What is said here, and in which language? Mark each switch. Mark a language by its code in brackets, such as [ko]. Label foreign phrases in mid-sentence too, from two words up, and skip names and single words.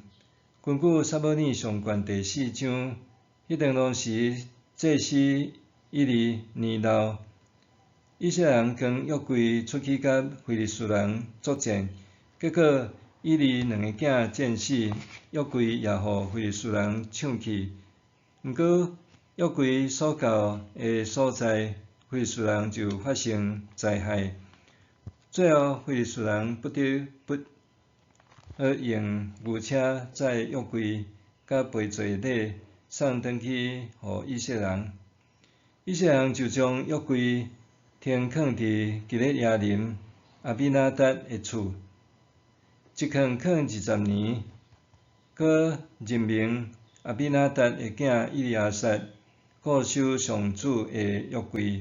[nan] 根据撒母耳上传第4章，迄段当时祭司以利年老，以色列人跟约柜出去甲非利士人作战，结果以利两个囝战死，约柜也互非利士人抢去。毋过约柜所到诶所在，非利士人就发生灾害，最后非利士人不得不用牛车载约柜甲陪做礼送转去互以色列人。以色列人就将约柜停放伫基列耶林阿比拿达诶厝，一放20年，搁任命阿比拿达诶囝以利亚撒固守上主诶约柜。